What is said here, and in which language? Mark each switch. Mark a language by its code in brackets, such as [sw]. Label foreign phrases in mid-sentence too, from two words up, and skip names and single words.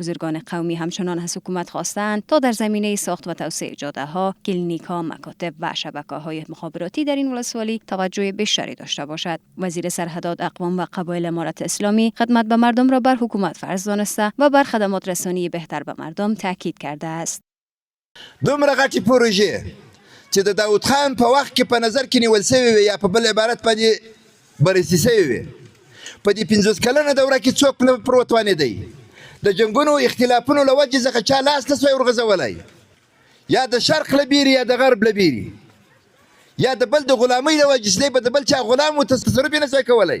[fa] بزرگان قومی همچنان از حکومت خواستند تا در زمینه ساخت و توسعه جاده‌ها، کلینیک‌ها، مکاتب و شبکه‌های مخابراتی در این ولسوالی توجه بیشتری داشته باشد. وزیر سرحدات، اقوام و قبایل امارت اسلامی خدمت به مردم را بر حکومت فرض دانسته و بر خدمات رسانی بهتر به مردم تاکید کرده است. [ps] دومره غټي پروژې چې د داود خان په وخت کې په نظر کې نیول شوې وي یا په بل عبارت باندې بررسي شوې وي، په دې 50 کلنه دوره کې څوک نه پروت وانهدی. د جنګونو اختلافونو له وجې څخه چا لاس نه سوی ورغځولی، یا د شرق له بیرې یا د غرب له بیرې، یا د بل د غلامۍ له وجې چې دی به د بل چا غلام و تصرف یې نه شوی کولی.